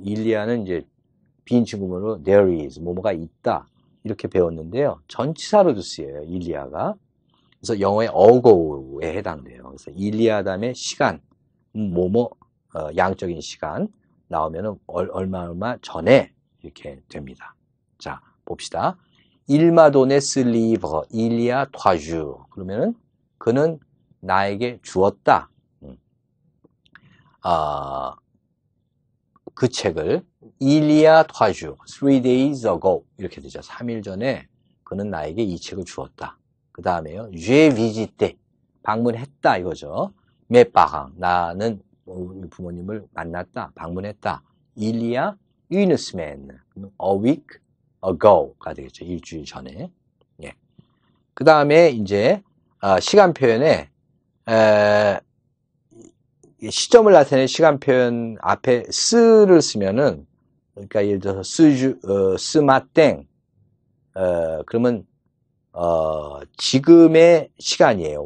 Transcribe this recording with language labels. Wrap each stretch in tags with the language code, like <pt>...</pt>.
<ko>일리아는 이제 비인칭구문으로 there is, 뭐뭐가 있다. 이렇게 배웠는데요. 전치사로도 쓰여요. 일리아가. 그래서 영어의 어고우에 해당돼요. 그래서 일리아 다음에 시간, 양적인 시간 나오면은 얼마 전에 이렇게 됩니다. 자, 봅시다.</ko> <fr>Il m'a donné ce livre il y a 3 jours.</fr> <ko>그러면은 그는 나에게 주었다. 그 책을</ko> <fr>il y a 3 jours,</fr> <en>3 days ago</en> <ko>이렇게 되죠. 3일 전에 그는 나에게 이 책을 주었다. 그 다음에요.</ko> <fr>j'ai visité,</fr> <ko>방문했다 이거죠.</ko> <fr>mes parents,</fr> <ko>나는 우리 부모님을 만났다, 방문했다.</ko> <fr>il y a une semaine,</fr> <en>a week ago</en> <fr>가 되겠죠.</fr> <ko>일주일 전에. 예. 그 다음에 이제 시간 표현에 시점을 나타내는 시간 표현 앞에 스를 쓰면은, 그러니까 예를 들어서 스마땡, 그러면 지금의 시간이에요.</ko>